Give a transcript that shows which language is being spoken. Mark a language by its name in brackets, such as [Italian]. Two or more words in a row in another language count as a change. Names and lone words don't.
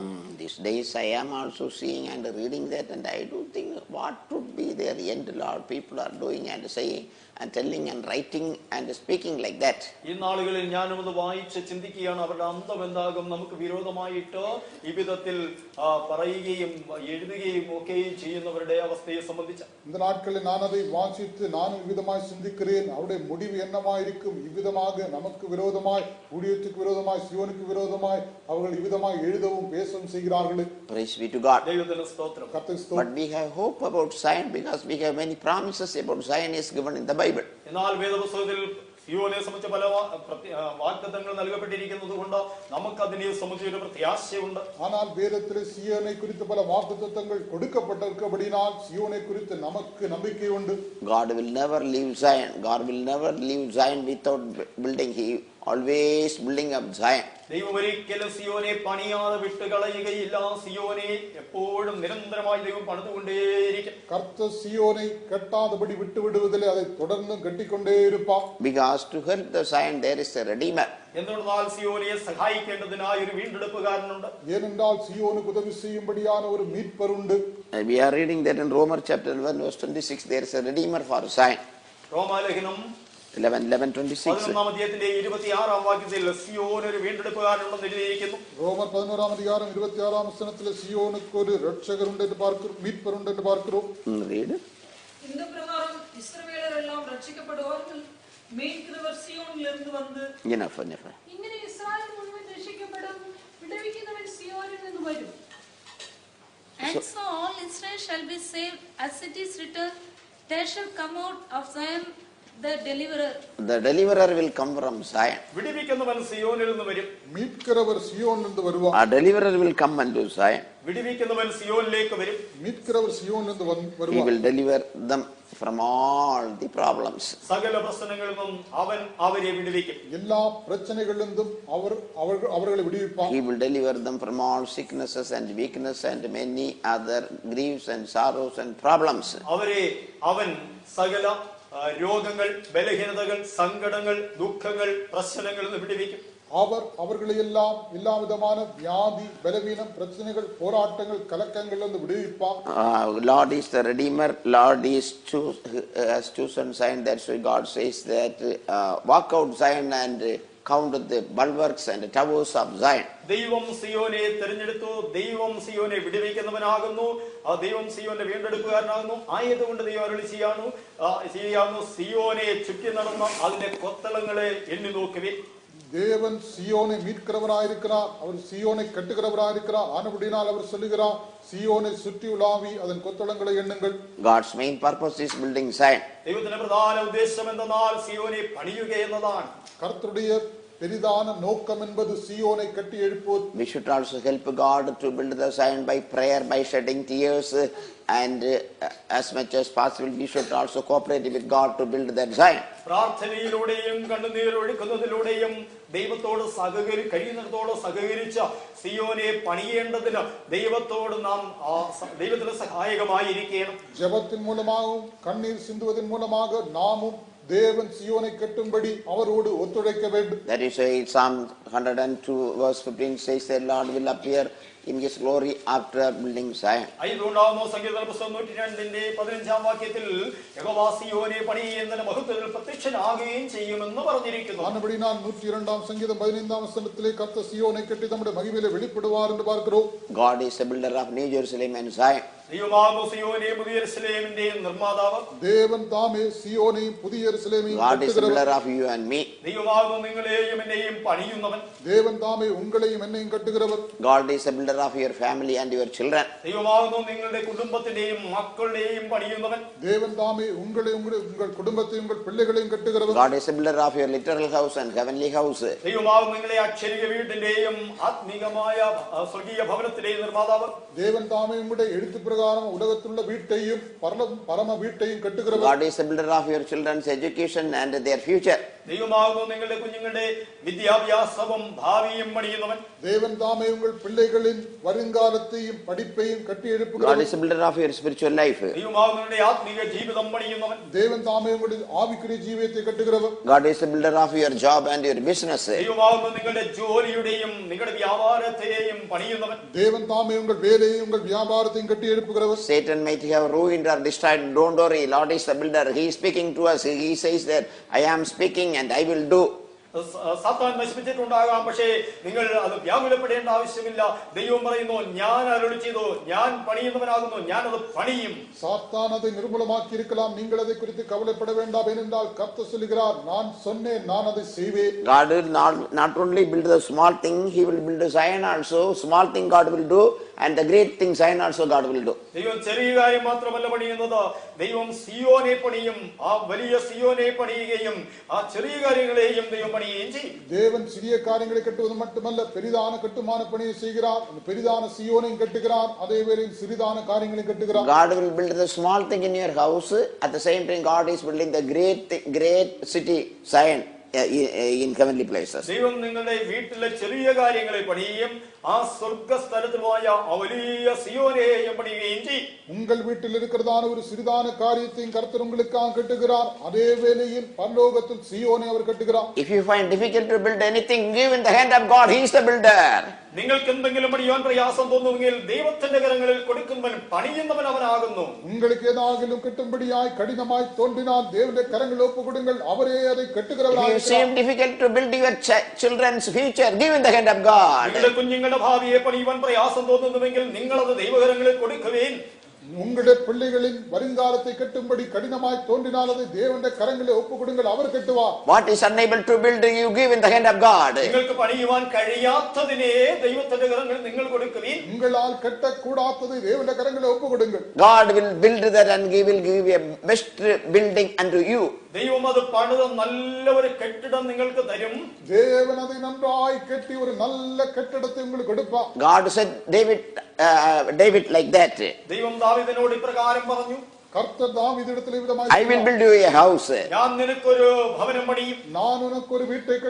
[English] These days I am also seeing and reading that, and I do think what would be their end. Lord, people are doing and saying and telling and writing and speaking like that. [Malayalam] ഈ നാളുകളിൽ ഞാനും അത് വായിച്ച് ചിന്തിക്കുകയാണ്, അവരുടെ അന്തം എന്താകും, നമുക്ക് വിരോധമായിട്ട് ഈ വിധത്തിൽ പറയുകയും എഴുതുകയും ഒക്കെയും ചെയ്യുന്നവരുടെ അവസ്ഥയെ സംബന്ധിച്ച്. [Tamil] இந்த நாட்களில் நான் அதை வாசித்து நானும் இவ்விதமாய் சிந்திக்கிறேன். அவருடைய முடிவு என்னமாயிருக்கும்? இவ்விதமாக நமக்கு விரோதமாய், ஊழியத்துக்கு விரோதமாய், சியோனுக்கு விரோதமாய் அவர்கள் இவ்விதமாய் எழுதவும் பேசவும் செய்கிறார்கள். [English] Praise be to God. [Malayalam] ദൈവത്തിന് സ്തോത്രം. [English] But we have hope about Zion because we have many promises about Zion is given in the Bible. [Malayalam] എന്നാൽ വേദപുസ്തകത്തിൽ സിയോനെ സംബന്ധിച്ച പല വാഗ്ദത്തങ്ങൾ നൽകപ്പെട്ടിരിക്കുന്നത് കൊണ്ട് നമുക്ക് അതിനെ സംബന്ധിച്ച ഒരു പ്രത്യാശയുണ്ട്. [Tamil] ஆனால் வேதத்திலே சியோனை குறித்து பல வாக்குத்தத்தங்கள் கொடுக்கப்பட்டிருக்கிறபடியால் சியோனை குறித்து நமக்கு நம்பிக்கை உண்டு. [English] God will never leave Zion. God will never leave Zion without building. He always building up Zion. [Malayalam] ദൈവം ഒരിക്കലും സിയോനെ പണിയാതെ വിട്ടുകളയുകയില്ല. സിയോനെ എപ്പോഴും നിരന്തരമായി ദൈവം പണിതുകൊണ്ടേയിരിക്കും. [Tamil] கர்த்தர் சியோனை கட்டாதபடி விட்டு விடுவதில்லை, அதை தொடர்ந்து கட்டிக்கொண்டே இருப்பார். [English] Because to help the Zion there is a redeemer. [Malayalam] എന്തുകൊണ്ടാൽ സിയോനെ സഹായിക്കേണ്ടതിനായി ഒരു വീണ്ടെടുപ്പുകാരനുണ്ട്. [Tamil] ஏனென்றால் சியோனுக்கு உதவி செய்யும்படியான ஒரு மீட்பர் உண்டு. [English] We are reading that in Romans chapter 1 verse 26. There is a redeemer for Zion. [Malayalam] റോമാലേഖനം 11:26. 11-ാം അധ്യായത്തിന്റെ 26-ാം വാക്യത്തിൽ സിയോന് ഒരു വീണ്ടെടുപ്പുകാരനുണ്ടെന്ന് എഴുതിയിരിക്കുന്നു. [Tamil] ரோமர் 11-ஆம் அதிகாரம் 26-ஆம் வசனத்தில் சியோனுக்கு ஒரு இரட்சகர் உண்டு என்று பார்க்கிறோம், மீட்பர் உண்டு என்று பார்க்கிறோம். [English] Read. [Tamil] இந்த பிரகாரம் இஸ்ரவேலர் எல்லாம் ரட்சிக்கப்படுவார்கள். மீட்கிறவர் சியோனிலிருந்து வந்து [English] Enough. [Malayalam] ഇങ്ങനെ ഇസ്രായേൽ മുഴുവൻ രക്ഷിക്കപ്പെടും, വിടുവിക്കുന്നവൻ സിയോനിൽ നിന്ന് വരും. [English] And so all Israel shall be saved, as it is written, there shall come out of Zion the deliverer. The deliverer will come from Zion. [Malayalam] വിടുവിക്കുന്നവൻ സിയോനിൽ നിന്ന് വരും. [Tamil] மீட்கிறவர் சியோனிலிருந்து வருவார். [English] A deliverer will come unto Zion. [Malayalam] വിടുവിക്കുന്നവൻ സിയോനിലേക്ക് വരും. [Tamil] மீட்கிறவர் சியோனிலிருந்து [English] He [Tamil] வருவார். [English] will deliver them from all the problems. [Malayalam] സകല പ്രശ്നങ്ങളിൽ നിന്നും അവൻ അവരെ വിടുവിക്കും. [Tamil] எல்லா பிரச்சனைகளிலிருந்தும் அவர்களை விடுவிப்பார். [English] He will deliver them from all sicknesses and weakness and many other griefs and sorrows and problems. [Malayalam] അവൻ സകല രോഗങ്ങൾ, ബലഹീനതകൾ, സങ്കടങ്ങൾ, ദുഃഖങ്ങൾ, പ്രശ്നങ്ങളിൽ നിന്ന് വിടുവിക്കും. [Tamil] அவர்களை எல்லாம் எல்லா விதமான வியாதி, பலவீனம், பிரச்சனைகள், போராட்டங்கள், கலக்கங்கள் இருந்து விடுவிப்பார். [English] Lord is the Redeemer. Lord has chosen Zion. That's why God says that walk out Zion and count the bulwarks and the towers of Zion. [Malayalam] ദൈവം സിയോനെ തിരഞ്ഞെടുത്തു, ദൈവം സിയോനെ വിടുവിക്കുന്നവനാകുന്നു, ദൈവം സിയോനെ വീണ്ടെടുക്കുകാരനാകുന്നു. ആയതുകൊണ്ട് ദൈവം അരുളിച്ചെയ്യാവുന്നു, സിയോനെ ചുറ്റി നടന്ന അതിന്റെ കൊത്തളങ്ങളെ എണ്ണി നോക്കുവിൻ. [Tamil] தேவன் சியோனை மீட்கிறவராயிருக்கிறார், அவர் சியோனை கட்டுகிறவராயிருக்கிறார். ஆனபடியினால் அவர் சொல்லுகிறார், சியோனை சுற்றி உலாவி அதன் கொத்தளங்களை எண்ணுங்கள். [English] God's main purpose is building Zion. [Malayalam] ദൈവത്തിന്റെ പ്രധാന ഉദ്ദേശം എന്തെന്നാൽ സിയോനെ പണിയുക എന്നതാണ്. [Tamil] கர்த்தருடைய பெரிதான நோக்கம் என்பது சியோனை கட்டி எழுப்புவது. [English] We should also help God to build the Zion by prayer, by shedding tears, and as much as possible we should also cooperate with God to build that Zion. [Malayalam] പ്രാർത്ഥനയിലൂടെയും കണ്ണുനീരൊഴുക്കുന്നതിലൂടെയും ദൈവത്തോട് കഴിയുന്നിടത്തോളം സഹകരിച്ച സിയോനെ പണിയേണ്ടതിന് ദൈവത്തിന് സഹായകമായിരിക്കണം. [Tamil] ஜெபத்தின் மூலமாகவும் கண்ணீர் சிந்துவதன் மூலமாக நாமும் தேவன் சியோனை கட்டும்படி அவரோடு ஒத்துழைக்க வேண்டும். [English] That is why Psalm 102 verse 15 says that Lord will appear in his glory after building Zion. [Malayalam] അതുകൊണ്ടാവുന്നു സങ്കീർത്തന പുസ്തകം 102-15 വാക്യത്തിൽ യഹോവ സിയോനെ പണിയുന്നതിന് മഹത്വത്തിൽ പ്രത്യക്ഷനാകുകയും ചെയ്യുമെന്ന് പറഞ്ഞിരിക്കുന്നു. [Tamil] ஆனபடியால் 102 சங்கீதம் 15 வசனத்திலே கர்த்தர் சியோனை கட்டி தம்முடைய மகிமையிலே வெளிப்படுவார் என்று பார்க்கிறோம். [English] God is a builder of New Jerusalem and Zion. [Malayalam] ദൈവമാകുന്നു സിയോനെയും പുതിയ യെരൂശലേമിന്റെയും നിർമ്മാതാവ്. [Tamil] தேவன் தாமே சியோனையும் புதிய எருசலேமையும் [English] God is a builder [Tamil] கட்டுகிறவர். [English] of you and me. [Malayalam] ദൈവമാകുന്നു നിങ്ങളെയും എന്നെയും പണിയുന്നവൻ. [Tamil] தேவன் தாமே உங்களையும் என்னையும் கட்டுகிறவர். [English] God is a builder of your family and your children. [Malayalam] ദൈവമാകുന്നു നിങ്ങളുടെ കുടുംബത്തിന്റെയും മക്കളുടെയും പണിയുന്നവൻ. [Tamil] தேவன் தாமே உங்களையும் உங்கள் குடும்பத்தையும் உங்கள் பிள்ளைகளையும் கட்டுகிறவர். [English] God is a builder of your literal house and heavenly house. [Malayalam] ദൈവമാകുന്നു നിങ്ങളെ അക്ഷരിക വീട്ടിന്റെയും ആത്മീകമായ സ്വർഗീയ ഭവനത്തിന്റെയും നിർമ്മാതാവ്. [Tamil] தேவன் தாமே உங்களுடைய எழுத்து பிரகாரம் உலகத்துள்ள வீட்டையும் பரம வீட்டையும் கட்டுகிறவர். [English] God is a builder of your children's education and their future. [Malayalam] ദൈവമാകുന്നു നിങ്ങളുടെ കുഞ്ഞുങ്ങളുടെ വിദ്യാഭ്യാസവും ഭാവിയും പണിയുന്നവൻ. [Tamil] தேவன் தாமே உங்கள் பிள்ளைகளின் வருங்காலத்தையும் படிப்பையும் கட்டி [English] God [Tamil] எழுப்புகிறவர். [English] is a builder of your spiritual life. [Malayalam] ദൈവമാകുന്നു നിങ്ങളുടെ ആത്മീക ജീവിതം പണിയുന്നവൻ. [Tamil] தேவன் தாமே உங்களுடைய ஆவிக்குரிய ஜீவியத்தை கட்டுகிறவர். [English] God is a builder of your job and your business. [Malayalam] ദൈവമാകുന്നു നിങ്ങളുടെ ജോലിയുടെയും നിങ്ങളുടെ വ്യാപാരത്തെയും പണിയുന്നവൻ. [Tamil] தேவன் தாமே உங்கள் வேலையையும் உங்கள் வியாபாரத்தையும் கட்டி எழுப்புகிறவர். [English] Satan might have ruined or destroyed. Don't worry, Lord is the builder. He is speaking to us. He says that I am speaking and I will do. [Malayalam] സാത്താൻ നശിപ്പിച്ചിട്ടുണ്ടാകാം, പക്ഷേ നിങ്ങൾ അത് വ്യാകുലപ്പെടേണ്ട ആവശ്യമില്ല. ദൈവം പറയുന്നു, ഞാൻ അരുളി ചെയ്തു, ഞാൻ പണിയുന്നവനാകുന്നു, ഞാൻ അത് പണിയും. [Tamil] சாத்தான் அதை நிர்மூலமாக்கி இருக்கலாம், நீங்கள் அதை குறித்து கவலைப்பட வேண்டாம். ஏனென்றால் கர்த்தர் சொல்லுகிறார், நான் சொன்னேன், நான் அதை செய்வேன். [English] God will not only build the small thing, he will build a Zion also. Small thing God will do and the great thing Zion also God will do. [Malayalam] ദൈവം ചെറിയ കാര്യം മാത്രമല്ല പണിയുന്നത്, ദൈവം സിയോനെ പണിയും. ആ വലിയ സിയോനെ പണിയുകയും ആ ചെറിയ കാര്യങ്ങളെയും ദൈവം പണിയുകയും ചെയ്യും. [Tamil] தேவன் சிறிய காரியங்களை கட்டுவது மட்டுமல்ல, பெரிதான கட்டுமான பணியை செய்கிறார். பெரிதான சியோனையும் கட்டுகிறார், அதே வேளையில் சிறிதான காரியங்களையும் கட்டுகிறார். [English] God will build the small thing in your house. At the same time God is building the great city Zion in heavenly places. [Malayalam] ദൈവം നിങ്ങളുടെ വീട്ടിലെ ചെറിയ കാര്യങ്ങളെ പണിയും, ആ സ്വർഗ്ഗസ്ഥലത്തുമായ വലിയ സിയോനെയും പണിയുകയും ചെയ്യും. [Tamil] உங்கள் வீட்டில் இருக்கிறதான ஒரு சிறிதான காரியத்தையும் கர்த்தர் உங்களுக்காக கட்டுகிறார், அதே வேளையில் பரலோகத்தில் சியோனை அவர் கட்டுகிறார். [English] If you find difficult to build anything, give in the hand of God. He is the builder. [Malayalam] നിങ്ങൾക്ക് എന്തെങ്കിലും പണിയാൻ പ്രയാസം തോന്നുമെങ്കിൽ ദൈവത്തിന്റെ കരങ്ങളിൽ കൊടുക്കുന്നവൻ പണിയുന്നവൻ അവനാകുന്നു. [Tamil] உங்களுக்கு ஏதாகிலும் கட்டும்படியாய் கடினமாய் தோன்றினால் தேவனுடைய கரங்களில் ஒப்பு கொடுங்கள், அவரே அதை கட்டுகிறவராக [English] If you seem difficult to build your children's future, give in the hand of God. [Malayalam] നിങ്ങളുടെ കുഞ്ഞുങ്ങളുടെ ഭാവിയെ പണിയുവാൻ പ്രയാസം തോന്നുന്നുവെങ്കിൽ നിങ്ങൾ അത് ദൈവകരങ്ങളിൽ കൊടുക്കുവേൻ. [Tamil] உங்களுடைய பிள்ளைகளின் வருங்காலத்தை கட்டும்படி கடினமாய் தோன்றினால் அதை தேவனுடைய கரங்களில் ஒப்பு கொடுங்கள், அவர் கட்டுவார். [English] What is unable to build, you give in the hand of God. [Malayalam] നിങ്ങൾക്ക് പണിയുവാൻ കഴിയാത്തതിനെ ദൈവത്തിന്റെ കരങ്ങളിൽ നിങ്ങൾ കൊടുക്കുവേൻ. [Tamil] உங்களால் கட்டக்கூடாததை தேவனுடைய கரங்களில் ஒப்பு கொடுங்கள். [English] God will build that and He will give a best building unto you. [Malayalam] ദൈവം അത് പണിത നല്ല ഒരു കെട്ടിടം നിങ്ങൾക്ക് തരും. [Tamil] தேவன் அதை நன்றாய் கட்டி ஒரு நல்ல கட்டிடத்தை உங்களுக்கு கொடுப்பார். [English] God said David like that. [Malayalam] ദൈവം ദാവീദിനോട് ഇപ്രകാരം പറഞ്ഞു. [Tamil] கர்த்தர் தாவீதிடத்தில் விதமாய் [English] I will build you a house. [Malayalam] ഞാൻ നിനക്കൊരു ഭവനം പണിയും. [Tamil] நான் உனக்கு ஒரு வீட்டை [English] And